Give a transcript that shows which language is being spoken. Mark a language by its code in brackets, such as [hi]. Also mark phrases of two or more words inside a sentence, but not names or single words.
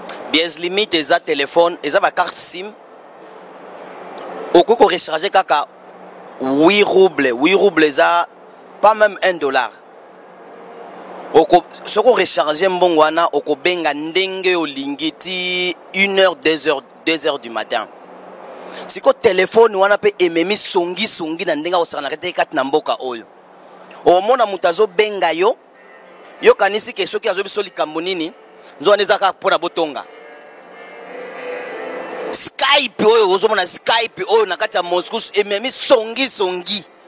[ln] Bies Limit eza telefone, eza ba carte sim. Oko ko [fr] recharger kaka huit roubles, huit roubles eza pas même un dollar. [ln] Oko, soko recharger mbongo wana, oko benga ndenge olingi ti [fr] une heure, deux heures, deux heures du matin. [ln] Siko telefone wana pe ememi songi songi na ndenge osakana te kati na mboka oyo. Omona mutu azobenga yo, yo kanisi ke soki azo biso likambo nini, nzo wana ezaka mpona botonga. Skype oyo, ozomona Skype oyo na kati ya Moscou, ememi songi songi.